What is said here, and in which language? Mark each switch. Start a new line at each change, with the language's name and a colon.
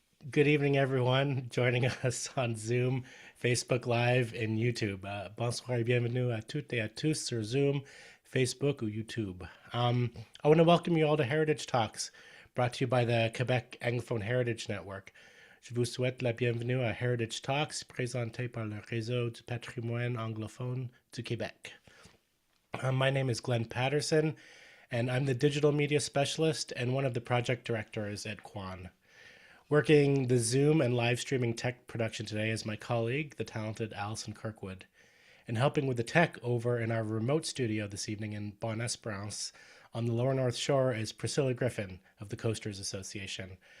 English: Good evening, everyone joining us on Zoom, Facebook Live, and YouTube.
French: Bonsoir et bienvenue à toutes et à tous sur Zoom, Facebook, ou YouTube.
English: I want to welcome you all to Heritage Talks, brought to you by the Quebec Anglophone Heritage Network.
French: Je vous souhaite la bienvenue à Heritage Talks, présenté par le Réseau du patrimoine anglophone du Québec.
English: My name is Glenn Patterson, and I'm the digital media specialist and one of the project directors at Quan. Working the Zoom and live streaming tech production today is my colleague, the talented Allison Kirkwood. And helping with the tech over in our remote studio this evening in Bonne-Espérance on the Lower North Shore is Priscilla Griffin of the Coasters Association.